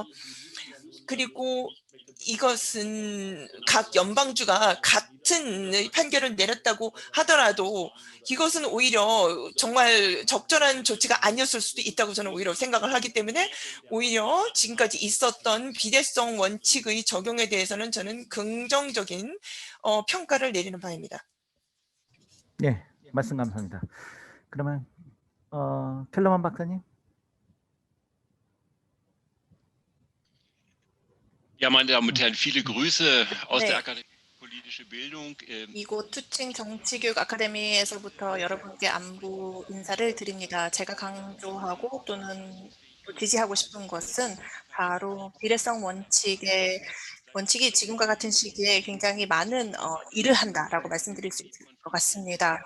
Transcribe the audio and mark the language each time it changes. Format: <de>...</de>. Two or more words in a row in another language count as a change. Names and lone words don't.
<ko>그리고 이것은 각 연방주가 같은 판결을 내렸다고 하더라도 이것은 오히려 정말 적절한 조치가 아니었을 수도 있다고 저는 오히려 생각을 하기 때문에 오히려 지금까지 있었던 비례성 원칙의 적용에 대해서는 저는 긍정적인 평가를 내리는 바입니다. 네, 말씀 감사합니다. 그러면 켈러만 박사님.</ko> <de>Ja, meine Damen und Herren, viele Grüße aus</de> <ko>네.</ko> <de>der Akademie für politische Bildung.</de> <ko>이곳 투칭 정치교육 아카데미에서부터 여러분께 안부 인사를 드립니다. 제가 강조하고 또는 지지하고 싶은 것은 바로 비례성 원칙이 지금과 같은 시기에 굉장히 많은 일을 한다라고 말씀드릴 수 있을 것 같습니다.</ko>